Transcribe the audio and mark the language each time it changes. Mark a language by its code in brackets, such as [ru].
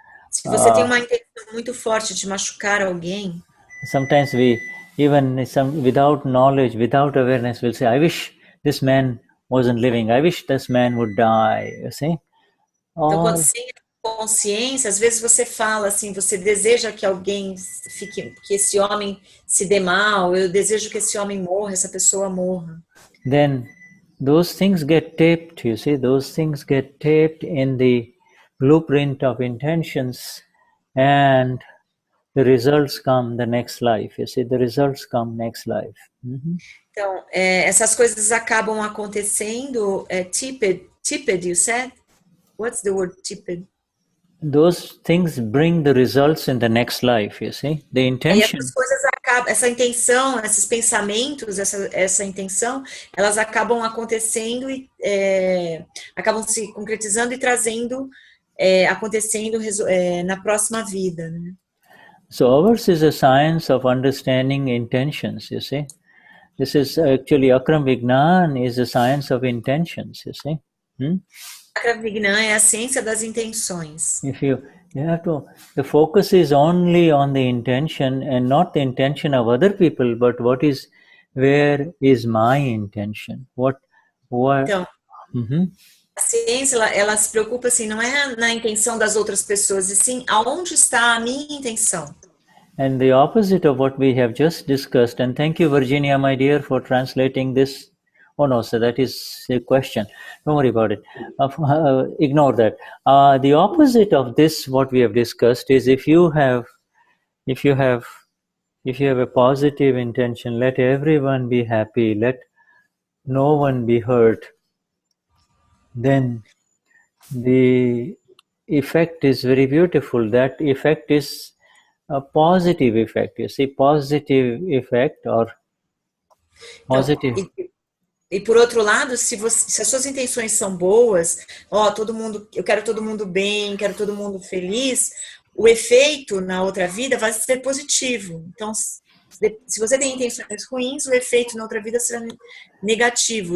[pt] se você tem uma intenção muito forte de machucar alguém, [en] sometimes without knowledge, without awareness, we'll say, I wish this man wasn't living, I wish this man would die, you see? [pt] Então, quando sem consciência, às vezes você fala assim, você deseja que alguém fique, que esse homem se dê mal, eu desejo que esse homem morra, essa pessoa morra. [en] Then those things get taped, you see, those things get taped in the blueprint of intentions and the results come the next life. You see, the results come next life. [pt] Então, essas coisas acabam acontecendo, [en] tipped, you said? What's the word tipped? Those things bring the results in the next life, you see. The intention. [pt] E essas coisas acabam, essa intenção, esses pensamentos, essa intenção, elas acabam acontecendo e acabam se concretizando e trazendo, acontecendo na próxima vida, né? [en] So ours is a science of understanding intentions, you see. This is actually Akram Vignan is a science of intentions, you see. [pt] Akram Vignan é a ciência das intenções. [en] If you have to, the focus is only on the intention and not the intention of other people, but where is my intention? What? [pt] Então, a ciência, ela se preocupa assim, não é na intenção das outras pessoas, e sim aonde está a minha intenção. [en] And the opposite of what we have just discussed, and thank you, Virginia, my dear, for translating this. Oh no, so that is a question. Don't worry about it. Ignore that. The opposite of this, what we have discussed, is if you have a positive intention, let everyone be happy, let no one be hurt, then the effect is very beautiful. That effect is a positive effect. You see, positive effect or positive. [pt] E por outro lado, se as suas intenções são boas, eu quero todo mundo bem, quero todo mundo feliz, o efeito na outra vida vai ser positivo. Então, se você tem intenções ruins, o efeito na outra vida será negativo.